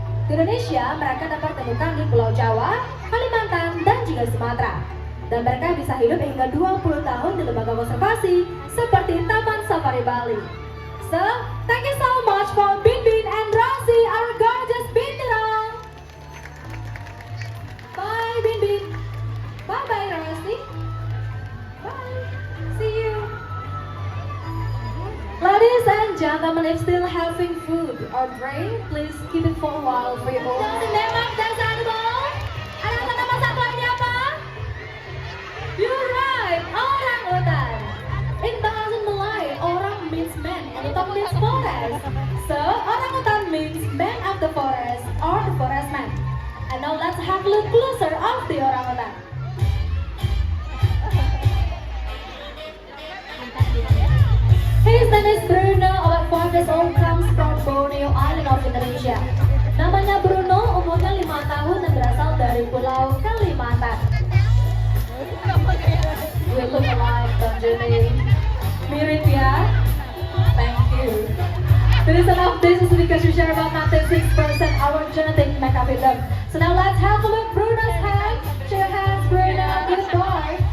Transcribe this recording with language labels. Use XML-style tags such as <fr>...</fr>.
<id>Di Indonesia, mereka dapat ditemukan di Pulau Jawa, Kalimantan, dan juga Sumatera. Dan mereka bisa hidup hingga 20 tahun di lembaga konservasi seperti Taman Safari Bali.</id> <en>So, thank you so much for Binbin and Rosie, our gorgeous binturong. Bye, Binbin. Bye-bye, Rosie. Bye. See you. Ladies and gentlemen, if still having food or drink, please keep it for a while for your own.</en> <id>Tembak dan animal. Ada nama satwanya apa?</id> <en>You're right, orang utan. In bahasa Malay, orang means man and utan means forest. So, orang utan means man of the forest or the forest man. And now let's have a look closer of the orang utan. His name is Bruno, about 5 years old, comes from Borneo Island of Indonesia.</en> <id>Namanya Bruno, umurnya 5 tahun dan berasal dari Pulau Kalimantan.</id> <en>We look alike, don't you think?</en> <id>Mirip ya?</id> <en>Thank you. The reason of this is because you share about 96% our genetic makeup with them. So now let's have a look. Bruno's hand. Show your hands, Bruno. Good boy.</en>